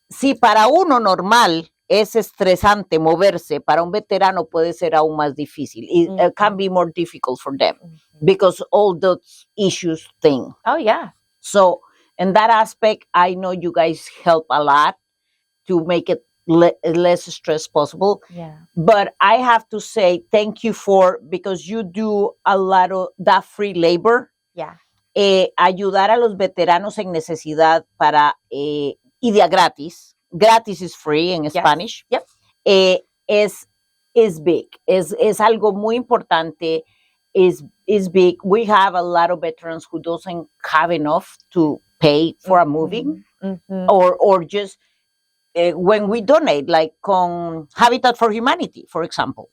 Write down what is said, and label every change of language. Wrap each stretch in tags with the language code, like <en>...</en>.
<es>Si para uno normal es estresante moverse, para un veterano puede ser aún más difícil.</es> <en>It can be more difficult for them because all those issues thing. Oh, yeah. So in that aspect, I know you guys help a lot to make it less stress possible. Yeah. But I have to say thank you because you do a lot of that free labor. Yeah.</en> <es>Ayudar a los veteranos en necesidad para y de a gratis.</es> <en>Gratis is free in Spanish. Yep. Is big.</en> <es>Es algo muy importante.</es> <en>Is big. We have a lot of veterans who doesn't have enough to pay for a moving or just when we donate, like con Habitat for Humanity, for example.</en>